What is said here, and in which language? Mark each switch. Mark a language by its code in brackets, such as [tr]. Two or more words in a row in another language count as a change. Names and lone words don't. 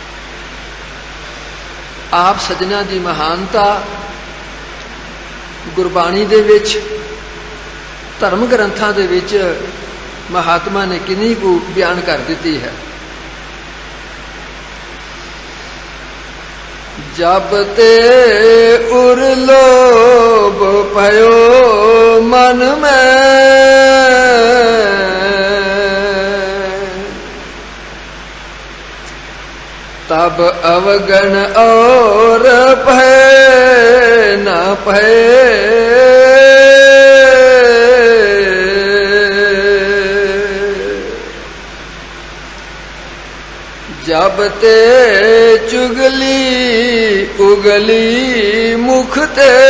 [pa] ਆਪ ਸੱਜਣਾ ਦੀ ਮਹਾਨਤਾ ਗੁਰਬਾਣੀ ਦੇ ਵਿੱਚ ਧਰਮ ਗ੍ਰੰਥਾਂ ਦੇ ਵਿੱਚ ਮਹਾਤਮਾ ਨੇ ਕਿੰਨੀ ਕੁ ਬਿਆਨ ਕਰ ਦਿੱਤੀ ਹੈ। ਜਬ ਤੇ ਉਰ ਲੋਭ ਪਇਓ ਮਨ ਮੈਂ तब अवगण और भय न भय जब ते चुगली उगली मुख ते